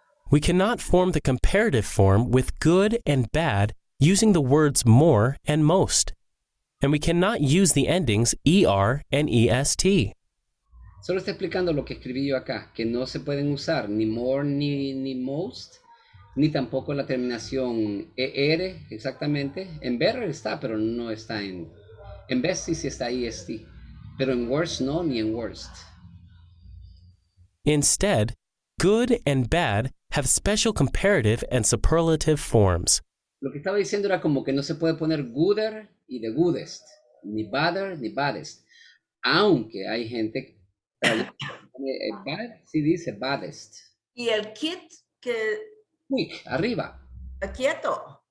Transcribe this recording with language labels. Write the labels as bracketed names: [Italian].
[English] We cannot form the comparative form with good and bad using the words more and most. And we cannot use the endings ER and EST. [Spanish] Solo está explicando lo que escribí yo acá, que no se pueden usar ni more ni most, ni tampoco la terminación ER exactamente. En better está, pero no está en best sí está EST, pero en worst no, ni en worst. [English] Instead, good and bad have special comparative and superlative forms. [Spanish] Lo que estaba diciendo era como que no se puede poner gooder y the goodest, ni badder ni baddest, aunque hay gente bad sí dice baddest. Y el kit que Quick, arriba. quieto.